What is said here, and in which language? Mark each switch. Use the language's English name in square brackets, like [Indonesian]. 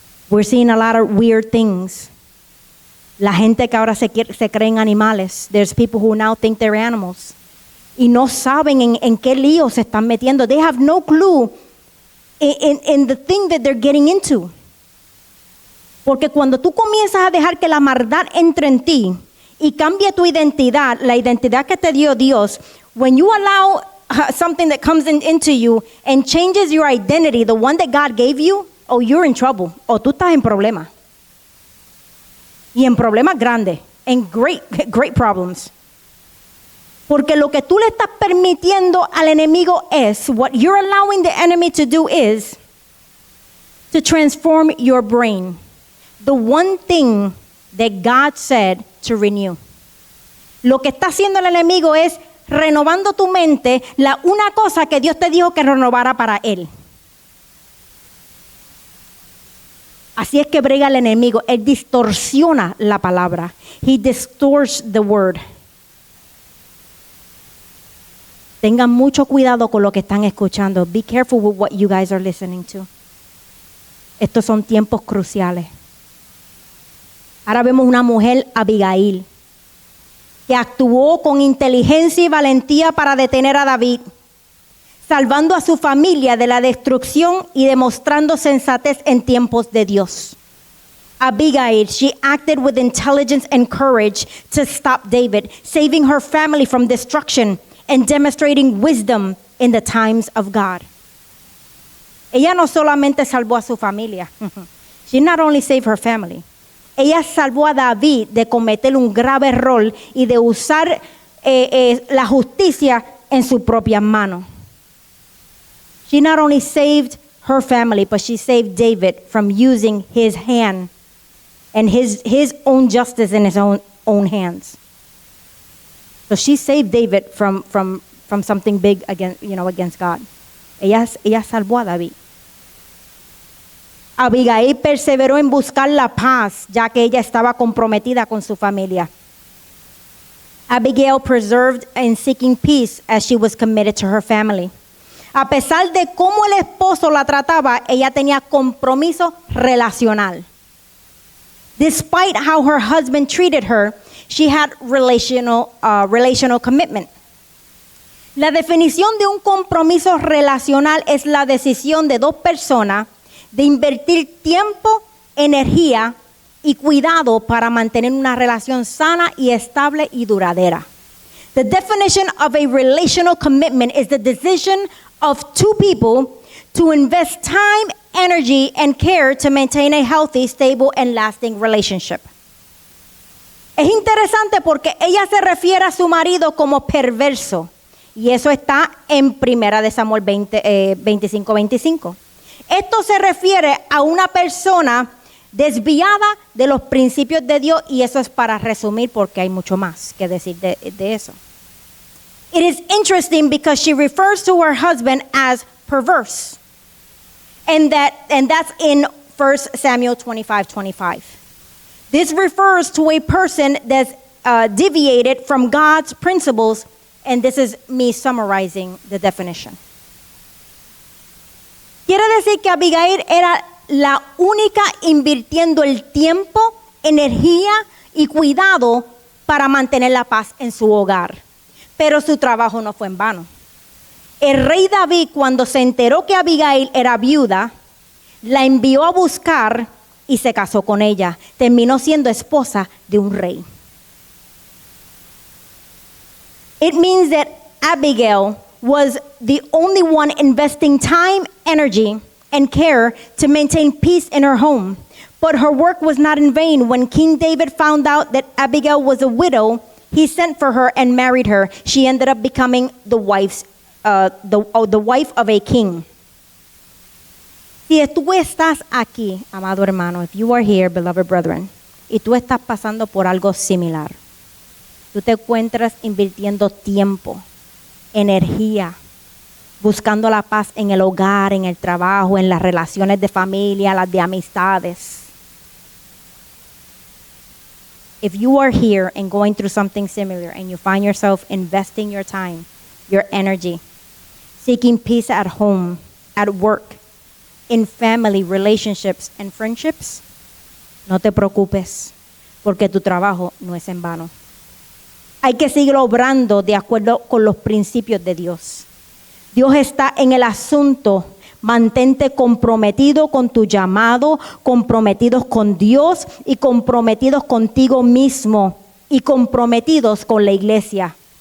[English] We're seeing a lot of weird things. [Spanish] La gente que ahora se creen animales. [English] There's people who now think they're animals. [Spanish] Y no saben en qué lío se están metiendo. [English] They have no clue in the thing that they're getting into. [Spanish] Porque cuando tú comienzas a dejar que la maldad entre en ti y cambie tu identidad, la identidad que te dio Dios, [English] when you allow something that comes into you and changes your identity, the one that God gave you, oh, you're in trouble. [Spanish] O tú estás en problema. Y en problemas grandes. [English] En great problems. [Spanish] Porque lo que tú le estás permitiendo al enemigo es, [English] what you're allowing the enemy to do is to transform your brain. The one thing that God said to renew. [Spanish] Lo que está haciendo el enemigo es renovando tu mente, una cosa que Dios te dijo que renovara para él. Así es que brega el enemigo. Él distorsiona la palabra. [English] He distorts the word. [Spanish] Tengan mucho cuidado con lo que están escuchando. [English] Be careful with what you guys are listening to. [Spanish] Estos son tiempos cruciales. Ahora vemos una mujer, Abigail, que actuó con inteligencia y valentía para detener a David, salvando a su familia de la destrucción y demostrando sensatez en tiempos de Dios. [English] Abigail, she acted with intelligence and courage to stop David, saving her family from destruction and demonstrating wisdom in the times of God. [Spanish] Ella no solamente salvó a su familia. [English] She not only saved her family. [Spanish] Ella salvó a David de cometer un grave error y de usar la justicia en su propia mano. [English] She not only saved her family, but she saved David from using his hand and his own justice in his own hands. So she saved David from something big against God. [Spanish] Ella salvó a David. Abigail perseveró en buscar la paz, ya que ella estaba comprometida con su familia. [English] Abigail persevered in seeking peace as she was committed to her family. [Spanish] A pesar de cómo el esposo la trataba, ella tenía compromiso relacional. [English] Despite how her husband treated her, she had relational commitment. [Spanish] La definición de un compromiso relacional es la decisión de dos personas de invertir tiempo, energía y cuidado para mantener una relación sana y estable y duradera. [English] The definition of a relational commitment is the decision of two people to invest time, energy, and care to maintain a healthy, stable, and lasting relationship. [Spanish] Es interesante porque ella se refiere a su marido como perverso. Y eso está en 1 Samuel 25:25. Esto se refiere a una persona desviada de los principios de Dios, y eso es para resumir porque hay mucho más que decir de eso. [English] It is interesting because she refers to her husband as perverse. And that's in 1 Samuel 25:25. This refers to a person that's deviated from God's principles, and this is me summarizing the definition. [Spanish] Quiere decir que Abigail era la única invirtiendo el tiempo, energía y cuidado para mantener la paz en su hogar. Pero su trabajo no fue en vano. El rey David, cuando se enteró que Abigail era viuda, la envió a buscar y se casó con ella. Terminó siendo esposa de un rey. [English] It means that Abigail was the only one investing time, energy, and care to maintain peace in her home. But her work was not in vain. When King David found out that Abigail was a widow, he sent for her and married her. She ended up becoming the wife of a king. [Spanish] Si tú estás aquí, amado hermano, [English] if you are here, beloved brethren, [Spanish] y tú estás pasando por algo similar, tú te encuentras invirtiendo tiempo, energía, buscando la paz en el hogar, en el trabajo, en las relaciones de familia, las de amistades. [English] If you are here and going through something similar and you find yourself investing your time, your energy, seeking peace at home, at work, in family, relationships, and friendships, [Spanish] no te preocupes, porque tu trabajo no es en vano. Hay que seguir obrando de acuerdo con los principios de Dios. Dios está en el asunto. Mantente comprometido con tu llamado, comprometidos con Dios y comprometidos contigo mismo y comprometidos con la iglesia.